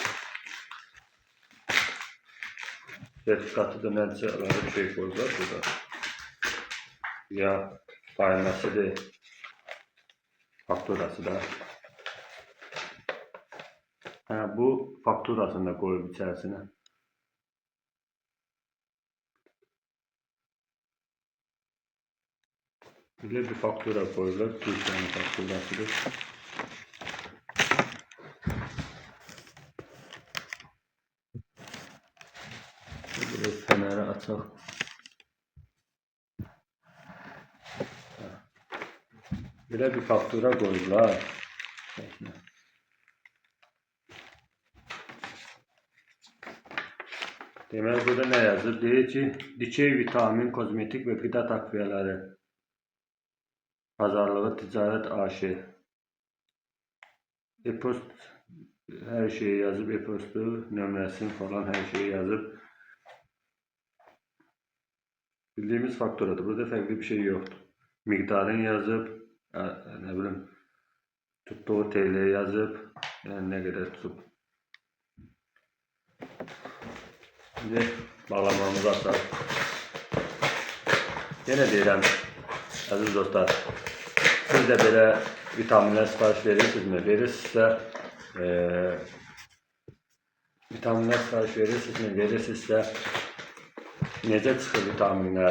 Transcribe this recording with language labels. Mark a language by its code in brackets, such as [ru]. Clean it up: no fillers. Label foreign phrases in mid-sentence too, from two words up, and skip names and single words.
[az] Sertifikatı da nədirsə əlavə bir şey qoydular burada. Ya fayəlməsidir, fakturası da. Bu fakturasını da qoyub içərisinə. [tr] Böyle bir faktura koydular. Türkiye'nin fakturasıdır. Böyle feneri açaq. Böyle bir faktura koydular. [az] Demək burada nə yazır? Deyir ki, dikey vitamin, kozmetik və qida takviyeləri pazarlığı ticarət AŞ. E-post her şeyi yazıb, e-postu, nömrəsini falan her şeyi yazıb. [tr] Bildiğimiz fakturadır. Burada farklı bir şey yoktur. Miktarını yazıb, ne bileyim, tuttuğu TL yazıb, yani ne kadar tutub. Şimdi bağlamamızı açaq. [az] Yenə deyirəm, əziz dostlar, siz də belə vitaminlər sipariş verirsinizmi? Verirsinizsə, vitaminlər sipariş verirsinizmi? Verirsinizsə, necə çıxır vitaminlər?